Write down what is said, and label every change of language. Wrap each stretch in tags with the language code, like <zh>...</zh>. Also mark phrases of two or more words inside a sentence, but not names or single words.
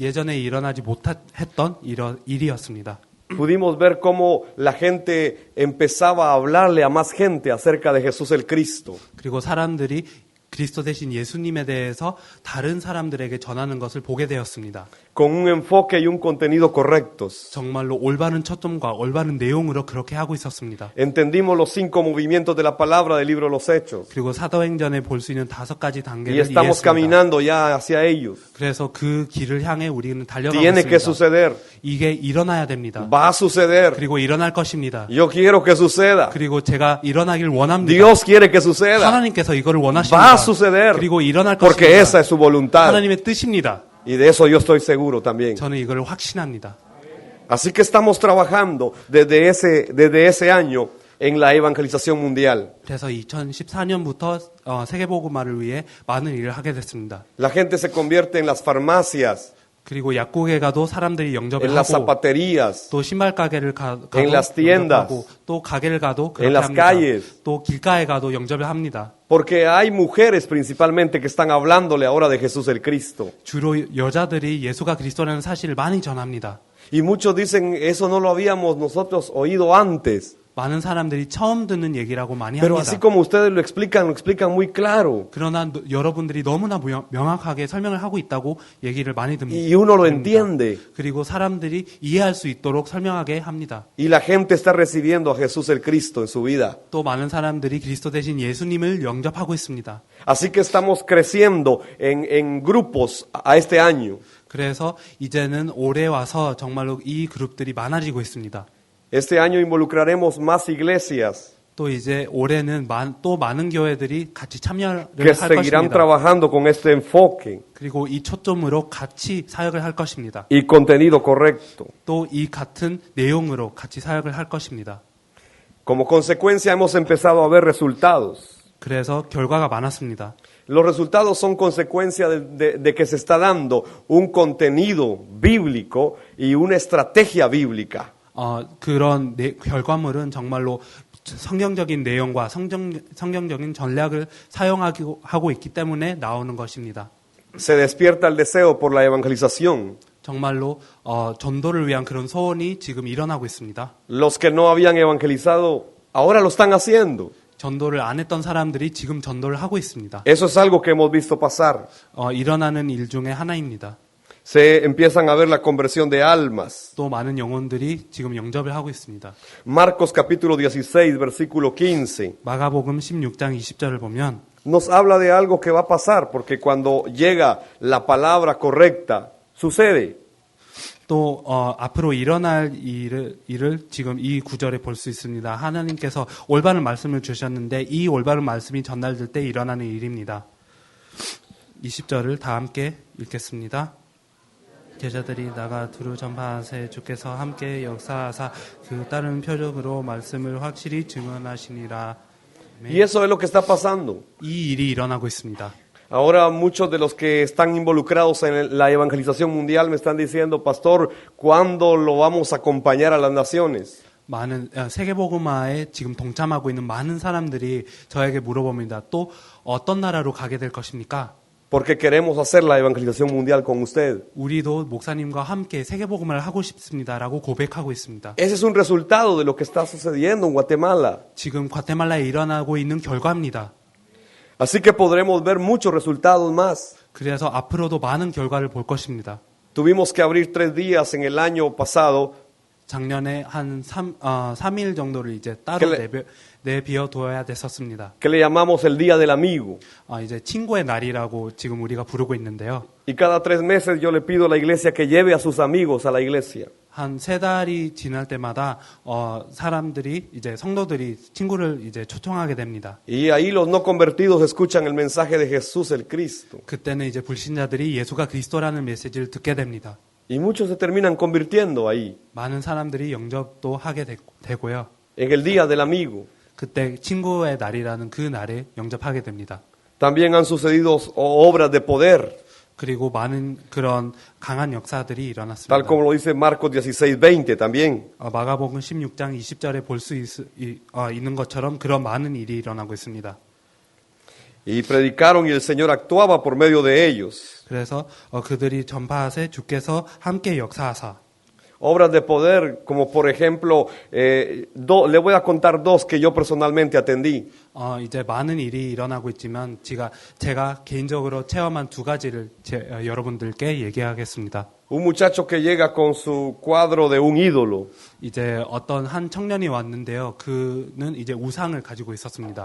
<ko>예전에 일어나지 못했던 일이었습니다.</ko> <es>Pudimos ver cómo la gente empezaba a hablarle a más gente acerca de Jesús el Cristo.</es> <ko>그리고 사람들이 그리스도 대신 예수님에 대해서 다른 사람들에게 전하는 것을 보게 되었습니다.</ko> <es>con un enfoque y un contenido correctos.</es> <ko>정말로 올바른 초점과 올바른 내용으로 그렇게 하고 있었습니다.</ko> <es>Entendimos los 5 movimientos de la palabra del libro de los Hechos</es> <ko>그리고 사도행전에 볼 수 있는 5가지</ko> <es>y</es> <ko>단계를</ko> <es>estamos</es> <ko>이해했습니다.</ko> <es>caminando ya hacia ellos.</es> <ko>그래서 그 길을 향해 우리는 달려가고</ko> <es>Tiene que</es> <ko>있습니다.</ko> <es>suceder,</es> <ko>이게 일어나야 됩니다.</ko> <es>va a suceder.</es> <ko>그리고 일어날 것입니다.</ko> <es>Yo quiero que suceda.</es> <ko>그리고 제가 일어나길 원합니다.</ko> <es>Dios quiere que suceda.</es> <ko>하나님께서 이거를</ko> <es>Va</es> <ko>원하십니다.</ko> <es>a suceder</es> <ko>그리고 일어날</ko> <es>porque</es> <ko>것입니다.</ko> <es>esa es su voluntad.</es> <ko>하나님의 뜻입니다.</ko> <es>Y de eso yo estoy seguro también.</es> <ko>저는 이걸 확신합니다.</ko> <es>Así que estamos trabajando desde ese año en la evangelización mundial.</es> <ko>그래서 2014년부터 세계복음화를 위해 많은 일을 하게 됐습니다.</ko> <es>La gente se convierte en las farmacias,</es> <ko>그리고 약국에 가도 사람들이 영접을</ko> <es>en las</es> <ko>하고</ko> <es>zapaterías,</es> <ko>또 신발 가게를 가도</ko> <es>en las tiendas,</es> <ko>영접하고 또 가게를 가도</ko> <es>en</es> <ko>그렇게</ko> <es>las</es> <ko>합니다.</ko> <es>calles.</es> <ko>또 길가에 가도 영접을 합니다.</ko> <es>porque hay mujeres principalmente que están hablándole ahora de Jesús el Cristo.</es> <ko>주로 여자들이 예수가 그리스도라는 사실을 많이 전합니다.</ko> <es>Y muchos dicen, eso no lo habíamos nosotros oído antes.</es> <ko>많은 사람들이 처음 듣는 얘기라고 많이</ko> <es>Pero</es> <ko>합니다.</ko> <es>así como ustedes lo explican muy claro.</es> <ko>그러나 여러분들이 너무나 명확하게 설명을 하고 있다고 얘기를 많이</ko> <es>Y</es> <ko>듭니다.</ko> <es>uno lo entiende.</es> <ko>그리고 사람들이 이해할 수 있도록 설명하게 합니다.</ko> <es>Y la gente está recibiendo a Jesús el Cristo en su vida.</es> <ko>또 많은 사람들이 그리스도 대신 예수님을 영접하고 있습니다.</ko> <es>Así que estamos creciendo en grupos a este año.</es> <ko>그래서 이제는 올해 와서 정말로 이 그룹들이 많아지고 있습니다.</ko> <es>Este año involucraremos más iglesias</es> <ko>또 이제 올해는 또 많은 교회들이 같이 참여를</ko> <es>que</es> <ko>할</ko> <es>seguirán</es> <ko>것입니다.</ko> <es>trabajando con este enfoque</es> <ko>그리고 이 초점으로 같이 사역을 할 것입니다.</ko> <es>y contenido correcto.</es> <ko>또 이 같은 내용으로 같이 사역을 할 것입니다.</ko> <es>Como consecuencia hemos empezado a ver resultados.</es> <ko>그래서 결과가 많았습니다.</ko> <es>Los resultados son consecuencia de que se está dando un contenido bíblico y una estrategia bíblica.</es> <ko>그런 결과물은 정말로 성경적인 내용과 성경적인 전략을 사용하고 있기 때문에 나오는 것입니다.</ko> <es>Se despierta el deseo por la evangelización.</es> <ko>정말로 전도를 위한 그런 소원이 지금 일어나고 있습니다.</ko> <es>Los que no habían evangelizado ahora lo están haciendo.</es> <ko>전도를 안 했던 사람들이 지금 전도를 하고 있습니다.</ko> <es>Eso es algo que hemos visto pasar.</es> <ko>일어나는 일 중에 하나입니다.</ko> <es>Se empiezan a ver la conversión de almas.</es> <ko>또 많은 영혼들이 지금 영접을 하고 있습니다.</ko> <es>Marcos capítulo 16, versículo 15.</es> <ko>마가복음 16장 20절을 보면</ko> <es>Nos habla de algo que va a pasar, porque cuando llega la palabra correcta, sucede.</es> <ko>또 앞으로 일어날 일을 지금 이 구절에 볼 수 있습니다. 하나님께서 올바른 말씀을 주셨는데 이 올바른 말씀이 전달될 때 일어나는 일입니다. 20절을 다 함께 읽겠습니다. 제자들이 나가 두루 전파하세 주께서 함께 역사하사 그 다른 표적으로 말씀을 확실히 증언하시니라.</ko> <es>Y eso es lo que está pasando.</es> <ko>이 일이 일어나고 있습니다.</ko> <es>Ahora muchos de los que están involucrados en la evangelización mundial me están diciendo, pastor, ¿cuándo lo vamos a acompañar a las naciones?</es> <ko>많은 세계복음화에 지금 동참하고 있는 많은 사람들이 저에게 물어봅니다. 또 어떤 나라로 가게 될 것입니까?</ko> <es>Porque queremos hacer la evangelización mundial con usted.</es> <ko>우리도 목사님과 함께 세계복음을 하고 싶습니다라고 고백하고 있습니다.</ko> <es>Ese es un resultado de lo que está sucediendo en Guatemala.</es> <ko>지금 과테말라에 일어나고 있는 결과입니다.</ko> <es>Así que podremos ver muchos resultados más.</es> <ko>그래서 앞으로도 많은 결과를 볼 것입니다.</ko> <es>Tuvimos que abrir 3 días en el año pasado.</es> <ko>작년에 한 3일 정도를 이제 따로 내비워둬야 됐었습니다.</ko> <es>Que le llamamos el Día del Amigo.</es> <ko>이제 친구의 날이라고 지금 우리가 부르고 있는데요.</ko> <es>Y cada 3 meses yo le pido a la iglesia que lleve a sus amigos a la iglesia.</es> <ko>한 3달이 지날 때마다 사람들이 이제 성도들이 친구를 이제 초청하게 됩니다.</ko> <es>Y ahí los no convertidos escuchan el mensaje de Jesús el Cristo.</es> <ko>그때는 이제 불신자들이 예수가 그리스도라는 메시지를 듣게 됩니다.</ko> <es>Y muchos se terminan convirtiendo ahí,</es> <ko>많은 사람들이 영접도 하게 되고요.</ko> <es>en el Día del Amigo.</es> <ko>그때 친구의 날이라는 그 날에 영접하게 됩니다.</ko> <es>También han sucedido obras de poder,</es> <ko>그리고 많은 그런 강한 역사들이 일어났습니다.</ko> <es>tal como lo dice Marcos 16:20 también.</es> <ko>마가복음 16장 20절에 볼 수 있는 것처럼 그런 많은 일이 일어나고 있습니다.</ko> <es>Y predicaron y el Señor actuaba por medio de ellos.</es> <ko>그래서 그들이 전파하세 주께서 함께 역사하사.</ko> <es>obras de poder, como por ejemplo, le voy a contar dos que yo personalmente atendí.</es> <ko>이제 많은 일이 일어나고 있지만 제가 개인적으로 체험한 두 가지를 여러분들께 얘기하겠습니다.</ko> <es>Un muchacho que llega con su cuadro de un ídolo.</es> <ko>이제 어떤 한 청년이 왔는데요. 그는 이제 우상을 가지고 있었습니다.</ko>